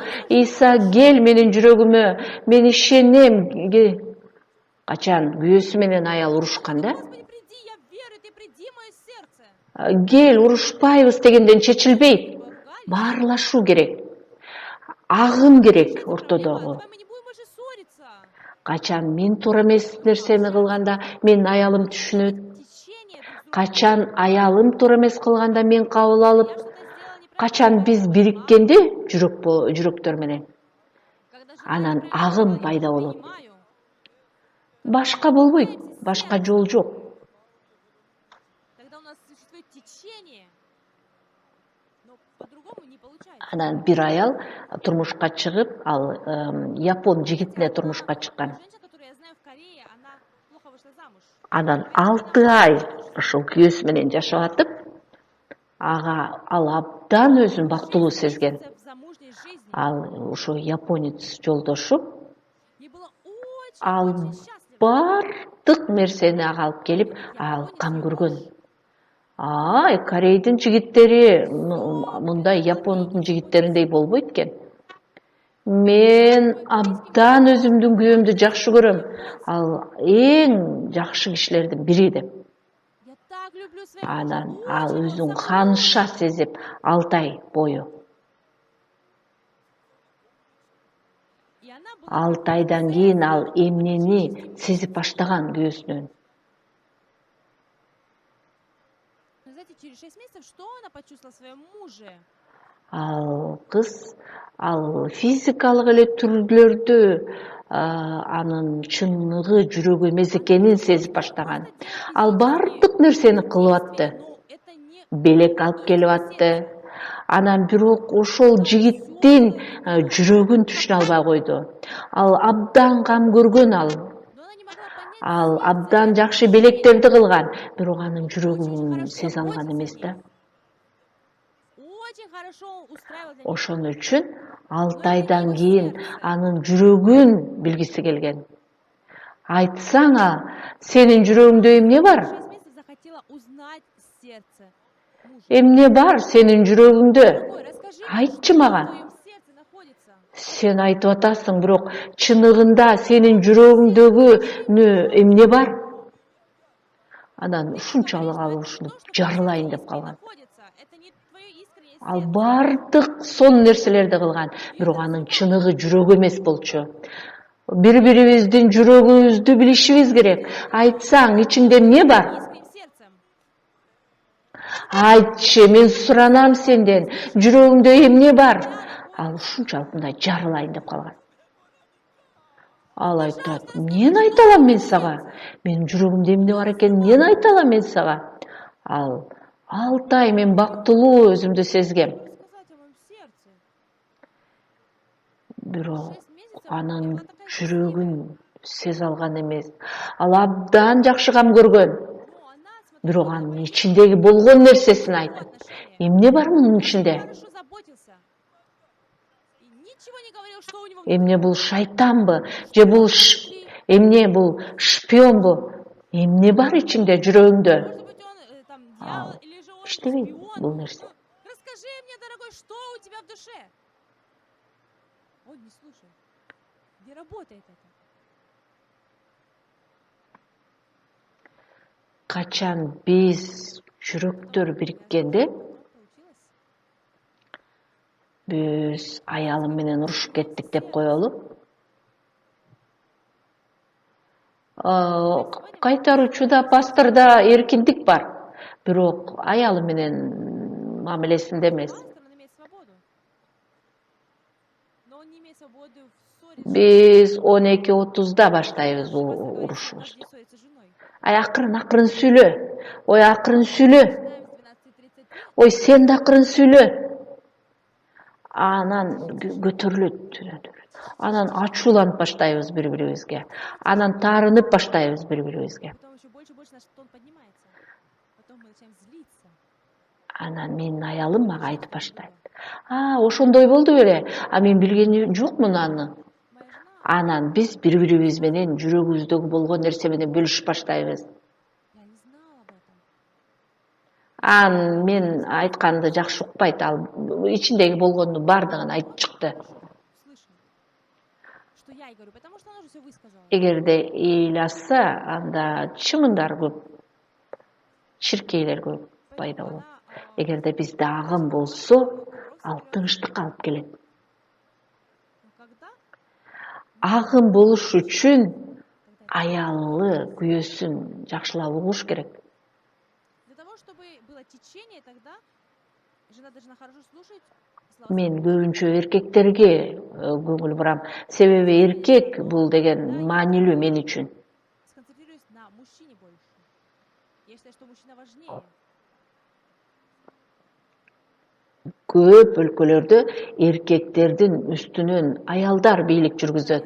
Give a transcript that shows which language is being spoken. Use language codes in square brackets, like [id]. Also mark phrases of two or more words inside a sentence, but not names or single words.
[ky] Иса кел менин жүрөгүмө, мен ишенем. Качан күйөөсү менен аял урушканда, [ru] Господи, приди, я верю, ты приди в мое сердце. [ky] кел урушпайбыз дегенден чечилбейт. [ru] Ругались, [ky] Баарлашуу керек. Агым керек ортодогу. [ru] давай мы не будем больше ссориться. [ky] Качан мен туура эмес нерсени кылганда менин аялым түшүнөт. [ru] Течение друг друга. [ky] Качан аялым туура эмес кылганда мен кабыл алып, [ru] Я что-то сделала неправильно. [ky] качан биз бириккенде жүрөктөр менен [ru] Когда же [ky] анан [ru] я [ky] агым [ru] принимаю, [ky] пайда болот. [ru] принимаю, [ky] Башка болбойт, башка жол жок. [ru] тогда у нас существует течение, но по-другому не получается. [ky] Анан бир аял турмушка чыгып, ал япон жигитине турмушка чыккан. [ru] Женщина, которую я знаю в Корее, она плохо вышла замуж. [ky] Анан 6 ай ошол күйөөсү менен жашап атып, ал абдан өзүн бактылуу сезген. [ru] В замужней жизни. [ky] Ал ошо японец жолдошу [ru] Ей было очень, [ky] ал [ru] очень счастливо. [ky] бардык нерсени ага алып келип, ал кам көргөн. Корейдин жигиттери мындай япондун жигиттериндей болбойт экен. Мен абдан өзүмдүн күйөөмдү жакшы көрөм. Ал эң жакшы кишилердин бири деп. [ru] Я так люблю своего [ky] Анан [ru] мужа, [ky] ал [ru] очень [ky] өзүн [ru] он со мной. [ky] канша сезип 6 ай бою. [ru] И она была [ky] 6 айдан кийин ал эмнени сезип баштаган күйөөсүнөн. [ru] Но знаете, через 6 месяцев, что она почувствовала в своем муже? [ky] Ал кыз ал физикалык эле түрлөрдү анын чындыгы жүрөгү эмес экенин сезип баштаган. Ал бардык нерсени кылып атты. [ru] Но это не [ky] Белек алып келип атты. Анан бирок ошол жигиттин жүрөгүн түшүнө албай койду. Ал абдан кам көргөн ал. [ru] Но она не могла понять, [ky] Ал [ru] сердце [ky] абдан [ru] это [ky] жакшы [ru] мужчине [ky] белектерди кылган, бирок анын [ru] очень [ky] жүрөгүн [ru] хорошо [ky] сезе алган [ru] заботиться о [ky] эмес да. [ru] ней, очень хорошо устраивать для нее. [ky] Ошон үчүн [ru] Но [ky] 6 [ru] это не [ky] айдан [ru] его [ky] кийин [ru] сердце. [ky] анын жүрөгүн билгиси келген. Айтсаңа, сенин жүрөгүңдө эмне бар? [ru] Через 6 месяцев захотела узнать сердце мужа. [ky] Эмне бар сенин жүрөгүңдө? [ru] Дорогой, расскажи мне, [ky] Айтчы [ru] что в [ky] мага. [ru] твоем сердце находится. [ky] Сен айтып атасың, бирок чыныгында сенин [ru] Что в твоем сердце? [ky] жүрөгүңдөгү эмне бар? Анан [ru] Ты мне [ky] ушунчалык [ru] говоришь, но [ky] ал [ru] это не [ky] ушуну [ru] то, что [ky] жарылайын деп [ru] искренне [ky] калган. [ru] находится. Это не твое искреннее [ky] Ал [ru] сердце. [ky] бардык сон нерселерди кылган, [ru] И [ky] бирок [ru] это [ky] анын [ru] развивает. [ky] чыныгы жүрөк эмес болчу. Бири-бирибиздин жүрөгүбүздү билишибиз керек. Айтсаң, ичиңде эмне бар? [ru] Искренним сердцем. [ky] Айтчы, мен суранам сенден. Жүрөгүңдө эмне бар? [ru] Тебя [ky] Ал [ru] находится. [ky] ушунчалык мындай жарылайын деп калган. Ал айтат, [ru] Пожалуйста, [ky] эмнени [ru] скажи, [ky] айта [ru] что в [ky] алам [ru] твоем [ky] мен сага? [ru] сердце? [ky] Менин жүрөгүмдө эмне бар [ru] Я [ky] экенин эмнени айта алам мен сага? Ал 6 ай мен бактылуу өзүмдү сезгем. [ru] сказать о моем сердце. [ky] Бирок [ru] 6 месяцев я [ky] анын [ru] была такая [ky] жүрөгүн [ru] счастливая. [ky] сезе алган эмес. Ал абдан жакшы кам көргөн. [ru] Но она, [ky] Бирок [ru] смотри, [ky] анын [ru] говорит, [ky] ичиндеги болгон нерсесин [ru] его [ky] айтат. [ru] отношения. [ky] Эмне бар мунун [ru] Очень [ky] ичинде? [ru] хорошо заботился. И ничего не говорил, что у него внутри. [ky] Эмне бул шайтанбы? Же бул эмне бул шпионбу? Эмне бар ичиңде, жүрөгүңдө? [ru] Может быть, он там дьявол, [ky] Ал [ru] или же он [ky] иштебейт [ru] шпион. [ky] бул нерсе. [ru] Ну, расскажи мне, дорогой, что у тебя в душе? Он не слушает. Не работает это. [ky] Качан биз жүрөктөр бириккенде, [ru] Получилось? [ky] биз аялым менен урушуп кеттик деп коелу. Кайтаруучуда, пасторда эркиндик бар. Бирок аялы менен мамилесинде эмес. [ru] Пастор, он имеет свободу. Но он не имеет свободы в ссоре с [ky] Биз 12:30 баштайбыз [ru] женой. Пастор говорит, [ky] урушубузду. [ru] не ссориться с женой. [ky] Ай, акырын сүйлө. Ой, акырын сүйлө. [ru] Начинаем с 12:33. [ky] Ой, сен да акырын сүйлө. Анан көтөрүлөт. Анан ачууланып баштайбыз бири-бирибизге. Анан таарынып баштайбыз бири-бирибизге. [ru] Потом еще больше наш тон поднимается. Потом мы начинаем злиться. [ky] Анан менин аялым мага айтып баштайт. Ошондой болду беле. Мен билген жокмун аны. [ru] Моя жена, [ky] Анан биз бири-бирибиз менен жүрөгүбүздөгү болгон нерсе менен бөлүшүп баштайбыз. [ru] я не знала об этом. [ky] Мен айтканды жакшы укпайт, ал ичиндеги болгондун баардыгын айтып чыкты. [ru] Слышно, что я и говорю, потому что она уже все высказала. [ky] Эгерде ыйласа, анда чымындар көп, чиркейлер көп пайда болот. Эгерде бизде агым болсо, ал тынчтыкка алып келет. [ru] Но когда [ky] Агым болуш үчүн аялы күйөөсүн жакшылап угуш керек. [ru] для того, чтобы было течение, тогда жена должна хорошо слушать слова. [ky] Мен көбүнчө эркектерге көңүл бурам. Себеби эркек бул деген маанилүү мен үчүн. [ru] Сконцентрируюсь на мужчине больше. Я считаю, что мужчина важнее. [ky] Көп өлкөлөрдө эркектердин үстүнөн аялдар бийлик жүргүзөт.